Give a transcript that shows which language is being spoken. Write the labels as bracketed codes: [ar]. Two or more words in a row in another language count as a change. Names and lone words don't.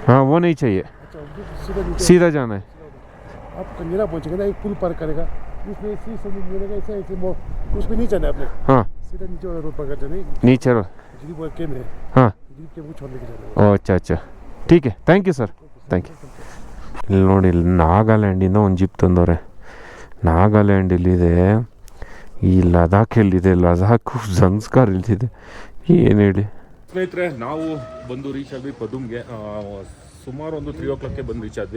[hi] हाँ वो नहीं चाहिए, अच्छा वो सीधा नीचे सीधा जाना है। आप कंजरा पहुँचेंगे ना, एक पुल पार करेगा, उसमें इसी से मिलेगा ऐसे ऐसे उसमें नहीं जाना है आपने, हाँ सीधा नीचे वाला रोड पकड़ जाना है। नीचे रो जी वो केम है, हाँ जी के वो छोड़ लेके जाना है। ओ अच्छा अच्छा ठीक है [en] thank you sir thank you. [kn] ಇಲ್ಲಿ ನೋಡಿ, ಇಲ್ಲಿ ನಾಗಾಲ್ಯಾಂಡಿಂದ ಒಂದು ಜಿಪ್ ತಂದವ್ರೆ. ನಾಗಾಲ್ಯಾಂಡ್ ಇಲ್ಲಿದೆ, ಈ ಲದಾಖ್ ಎಲ್ಲಿದೆ, ಲದಾಖ್ ಜಂಸ್ಕಾರ್ ಇಲ್ದಿದೆ. ಏನು ಹೇಳಿ ಸ್ನೇಹಿತರೆ, ನಾವು ಬಂದು ರೀಚ್ ಆದ್ವಿ ಪದುಮ್ಗೆ. ಸುಮಾರು ಒಂದು 3 o'clockಗೆ ಬಂದು ರೀಚ್ ಆದ್ವಿ.